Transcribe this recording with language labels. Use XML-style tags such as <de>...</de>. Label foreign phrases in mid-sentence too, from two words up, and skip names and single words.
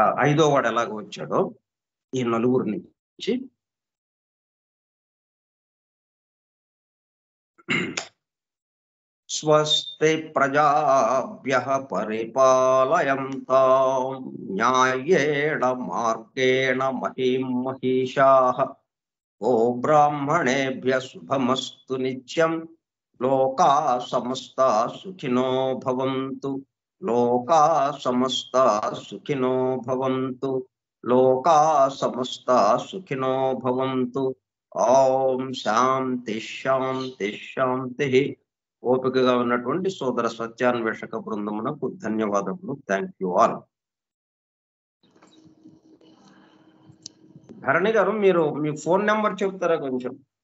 <te>ఐదో వాడు ఎలాగ వచ్చాడో ఈ నలుగురు నుంచి స్వస్తి</te> <sa>ప్రజాభ్యః పరిపాలయంతాం న్యాయేణ మార్గేణ మహీం మహిషాః ఓ బ్రాహ్మణేభ్యః శుభమస్తు నిత్యం లోకా సమస్తా సుఖినో భవంతు లోకా సమస్తా సుఖినో భవంతు లోకా సమస్తా సుఖినో భవంతు ఓం శాంతి శాంతి శాంతి.</sa> <te>ఓపికగా ఉన్నటువంటి సోదర సత్యాన్వేషక బృందమునకు ధన్యవాదములు.</te> <en>Thank you all.</en> <te>ధరణి గారు, మీరు మీ ఫోన్ నెంబర్ చెప్తారా కొంచెం?</te>